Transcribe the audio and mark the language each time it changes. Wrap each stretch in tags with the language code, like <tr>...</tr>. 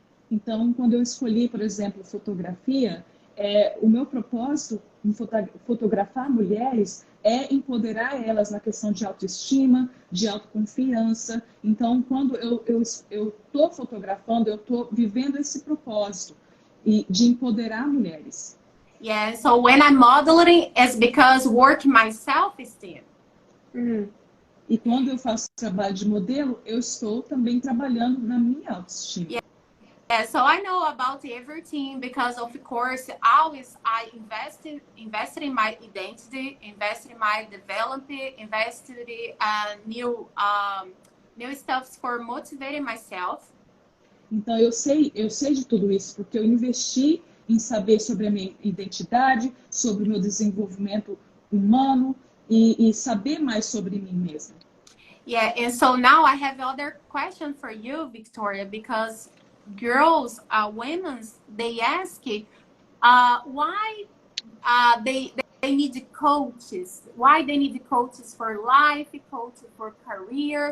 <pt>Então, quando eu escolhi, por exemplo, fotografia, o meu propósito em fotografar mulheres é empoderar elas na questão de autoestima, de autoconfiança. Então, quando eu estou fotografando, eu estou vivendo esse propósito de empoderar mulheres.</pt> <en>Yeah, so when I'm modeling, it's because work my self-esteem.</en> <pt>E quando eu faço trabalho de modelo, eu estou também trabalhando na minha autoestima.</pt> <en>Yeah. so I know about everything because, of course, always I invested in my identity, invested in my development, invested in new stuff for motivating myself.</en> <pt>Então eu sei de tudo isso porque eu investi em saber sobre a minha identidade, sobre o meu desenvolvimento humano e saber mais sobre mim mesma.</pt> <en>Yeah, and so now I have other question for you, Victoria, because girls, women, they ask why they need coaches. Why they need coaches for life, coaches for career.</en>